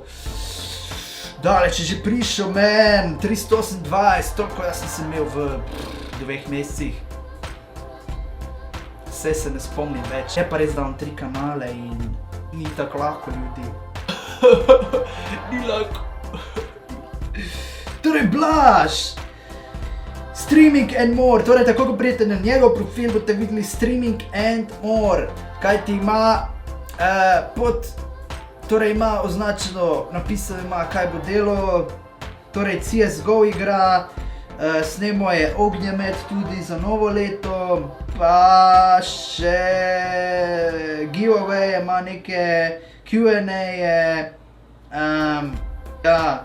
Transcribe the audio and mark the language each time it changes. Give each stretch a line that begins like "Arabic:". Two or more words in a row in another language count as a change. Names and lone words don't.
Slovenian: Daleč je že prišel, man, 328, toliko jaz sem imel v 2 mesecih. vse se ne spomnim več. Je pa res, da imam 3 kanale in ni tako lahko, ljudi. Ni lahko. Torej, Blaž!
English: Streaming and more,
Slovenian: torej tako, ko prijete na njegov profil, boste videli
English: streaming and more,
Slovenian: kaj ti ima torej ima označeno, napisano ima, kaj bo delo, torej CSGO igra, snemo je Ognjemet tudi za novo leto, pa še giveaway ima neke Q&A-je, ja.